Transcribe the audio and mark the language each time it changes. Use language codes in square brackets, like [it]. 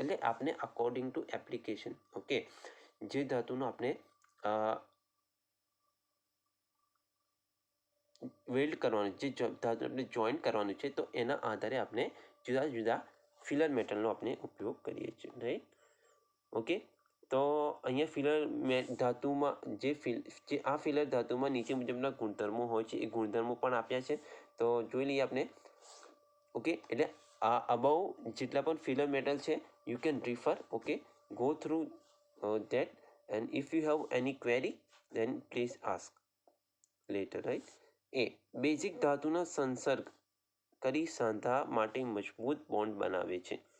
[gu] એટલે આપણે [en] according to application, [gu] okay, જે ધાતુનો આપણે વેલ્ડ કરવાનું, જે ધાતુ આપણે જોઈન્ટ કરવાનું છે, તો એના આધારે આપણે જુદા જુદા ફિલર મેટલનો આપણે ઉપયોગ કરીએ છીએ, રાઈટ. ઓકે, તો અહીંયા ફિલર ધાતુમાં જે આ ફિલર ધાતુમાં નીચે મુજબના ગુણધર્મો હોય છે, એ ગુણધર્મો પણ આપ્યા છે. તો જોઈ લઈએ આપણે. ઓકે, એટલે આ અબાઉ જેટલા પણ ફિલર મેટલ છે [en] You can refer. Okay, go through that, and if you have any query then please ask later, right. [gu] Basic ધાતુના સંસર્ગ કરી સાંધા માટે મજબૂત બોન્ડ બનાવે છે.